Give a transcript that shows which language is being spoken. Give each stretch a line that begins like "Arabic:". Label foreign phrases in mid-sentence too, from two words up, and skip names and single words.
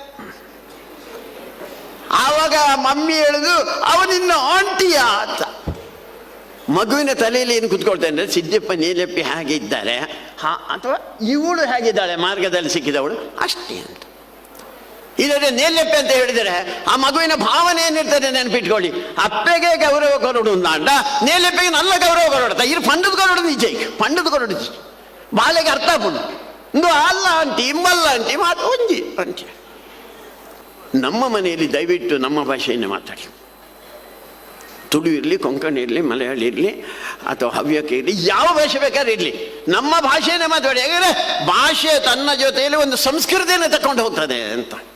Kannada: ಆವಾಗ ಮಮ್ಮಿ ಹೇಳುದು, ಅವನಿನ್ನು ಆಂಟಿಯಾ ಅಂತ. ಮಗುವಿನ ತಲೆಯಲ್ಲಿ ಏನು ಕೂತ್ಕೊಳ್ತಾ ಇದ್ದಾರೆ, ಸಿದ್ದಪ್ಪ ನೀಲೆಪ್ಪಿ ಹೇಗೆ ಇದ್ದಾರೆ, ಅಥವಾ ಇವಳು ಹೇಗಿದ್ದಾಳೆ ಮಾರ್ಗದಲ್ಲಿ ಸಿಕ್ಕಿದವಳು ಅಷ್ಟೇ ಅಂತ. ಇಲ್ಲದೆ ನೇಲೆಪ್ಪೆ ಅಂತ ಹೇಳಿದರೆ ಆ ಮಗುವಿನ ಭಾವನೆ ಏನಿರ್ತದೆ ನೆನಪಿಟ್ಕೊಳ್ಳಿ.
Tulu: ಅಪ್ಪೆಗೆ ಗೌರವ ಕೊರಡು ಅಂಡ, ನೇಲೆಪ್ಪೆಗೆ ನಲ್ಲ ಗೌರವ ಕೊರಡ್ತಾ ಇರು. ಪಂಡದ ಕೊರಡು ನಿಜ, ಪಂಡದ ಕೊರಡು ಬಾಲೆಗೆ ಅರ್ಥ ಪುಂಡು ಇಂದು ಅಲ್ಲ ಆಂಟಿ, ಇಂಬಲ್ಲ ಆಂಟಿ, ಮಾತು ಒಂಜಿ ಅಂಟಿ.
Kannada: ನಮ್ಮ ಮನೆಯಲ್ಲಿ ದಯವಿಟ್ಟು ನಮ್ಮ ಭಾಷೆಯನ್ನೇ ಮಾತಾಡಿ. ತುಳು ಇರಲಿ, ಕೊಂಕಣಿ ಇರಲಿ, ಮಲಯಾಳಿ ಇರಲಿ, ಅಥವಾ ಹವ್ಯಕ ಇರಲಿ, ಯಾವ ಭಾಷೆ ಬೇಕಾದ್ರೆ ಇರಲಿ, ನಮ್ಮ ಭಾಷೆಯನ್ನೇ ಮಾತಾಡಿ. ಯಾಕಂದರೆ ಭಾಷೆ ತನ್ನ ಜೊತೆಯಲ್ಲಿ ಒಂದು ಸಂಸ್ಕೃತಿಯನ್ನು ತಗೊಂಡು ಹೋಗ್ತದೆ ಅಂತ.